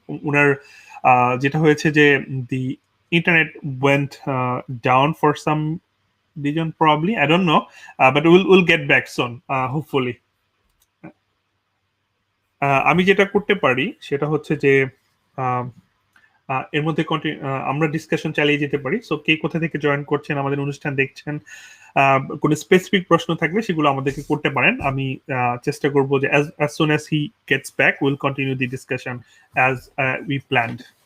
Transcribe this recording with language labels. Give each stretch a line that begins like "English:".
Bangla: উনার যেটা হয়েছে যে
English: The internet went down for some reason, probably I don't know, but we'll get back soon, hopefully.
Bangla: আমি যেটা করতে পারি সেটা হচ্ছে যে এর মধ্যে আমরা ডিসকাশন চালিয়ে যেতে পারি। সো কে কোথা থেকে জয়েন করছেন, আমাদের অনুষ্ঠান দেখছেন, কোনো স্পেসিফিক প্রশ্ন থাকলে সেগুলো আমাদেরকে করতে পারেন। আমি চেষ্টা করব যে
English: as soon as he gets back we'll continue the discussion as we planned.